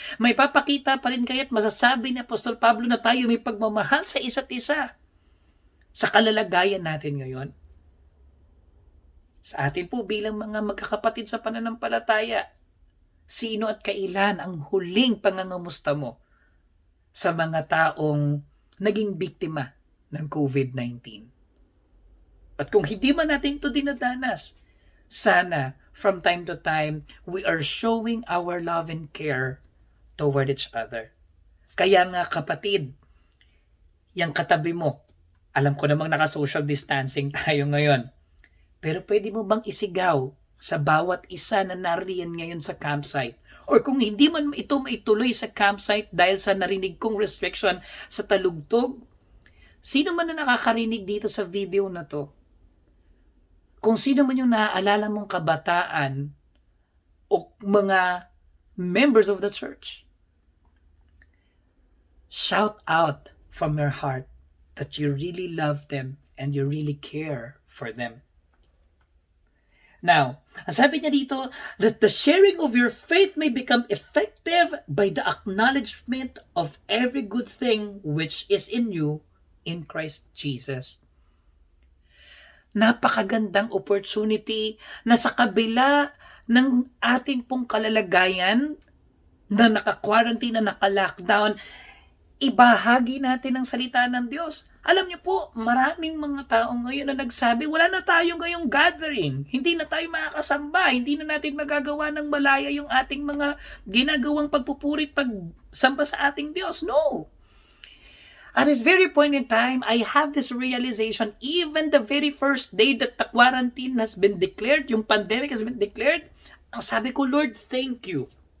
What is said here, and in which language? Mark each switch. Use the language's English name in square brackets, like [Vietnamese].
[Filipino] May papakita pa rin kaya't masasabi ni Apostol Pablo na tayo may pagmamahal sa isa't isa sa kalalagayan natin ngayon? Sa atin po bilang mga magkakapatid sa pananampalataya, sino at kailan ang huling pangangamusta mo sa mga taong naging biktima ng COVID-19? At kung hindi man natin ito dinadanas, [English] sana from time to time, we are showing our love and care toward each other. [Filipino] Kaya nga kapatid, yung katabi mo, alam ko namang naka-social distancing tayo ngayon, pero pwede mo bang isigaw sa bawat isa na nariyan ngayon sa campsite? Or kung hindi man ito maituloy sa campsite dahil sa narinig kong restriction sa talugtog, sino man na nakakarinig dito sa video na to, kung sino man yung naaalala mong kabataan o mga [English] members of the church, shout out from your heart that you really love them and you really care for them. Now, [Filipino] ang sabi niya dito, [English] that the sharing of your faith may become effective by the acknowledgement of every good thing which is in you in Christ Jesus. [Filipino] Napakagandang opportunity na sa kabila ng ating pong kalalagayan na naka-quarantine, na naka-lockdown, ibahagi natin ang salita ng Diyos. Alam niyo po, maraming mga tao ngayon na nagsabi, wala na tayo ngayong gathering. Hindi na tayo makakasamba. Hindi na natin magagawa ng malaya yung ating mga ginagawang pagpupurit, pagsamba sa ating Diyos. [English] No. At this very point in time, I have this realization, even the very first day that the quarantine has been declared, yung pandemic has been declared, [Filipino] ang sabi ko, [English] Lord, thank you.